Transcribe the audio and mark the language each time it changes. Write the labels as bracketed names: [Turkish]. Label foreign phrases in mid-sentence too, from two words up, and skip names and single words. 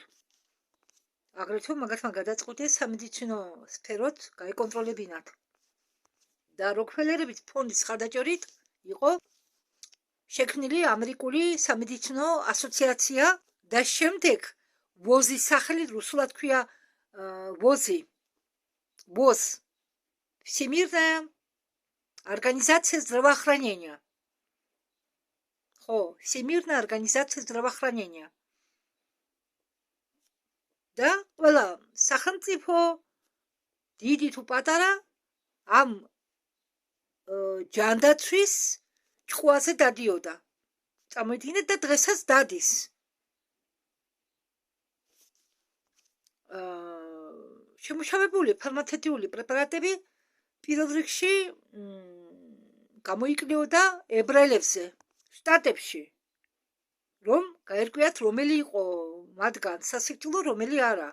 [Georgian] აგრეთვე მაგათმა გადაწყვიტეს სამედიცინო სფეროთ გაეკონტროლებინათ. და როკფელერების ფონდის ხარდაჭერით იყო შექმნილი ამერიკული სამედიცინო ასოციაცია და შემდეგ ვოზის სახელი რუსულად ქვია [Russian] ВОЗ Всемирная организация здравоохранения. Всемирная организация здравоохранения. [Georgian] და ყველა სახელმწიფო დიდი თუ პატარა ამ ჯანდაცვის ჭყუაზე დადიოდა. წამოიდგინეთ და დღესაც დადის. შემუშავებული ფარმაცევტიული პრეპარატები პირველ რიგში გამოიკვლეოდა ებრაელებზე შტატებში, რომ გაერკვიათ რომელი იყო მათგან სასიკვდილო, რომელი არა.